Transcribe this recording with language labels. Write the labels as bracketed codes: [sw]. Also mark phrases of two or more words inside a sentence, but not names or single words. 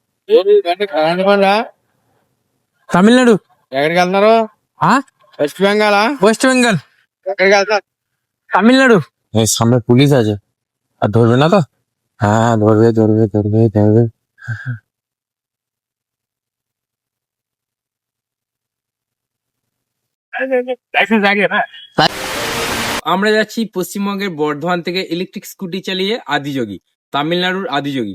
[te] తమిళనాడు. ఎక్కడికి వెళ్తున్నారు? వెస్ట్ బెంగాల్. [bn] ওয়েস্ট বেঙ্গল. [te] ఎక్కడికి వెళ్తారు? [bn] তামিলনাড়ু. এই সামনে পুলিশ আছে, আর ধরবে না তো? হ্যাঁ, ধরবে ধরবে ধরবে ধরবে। আমরা যাচ্ছি পশ্চিমবঙ্গের বর্ধমান থেকে [en] electric scooty [bn] চালিয়ে আদিযোগী, তামিলনাড়ুর আদিযোগী।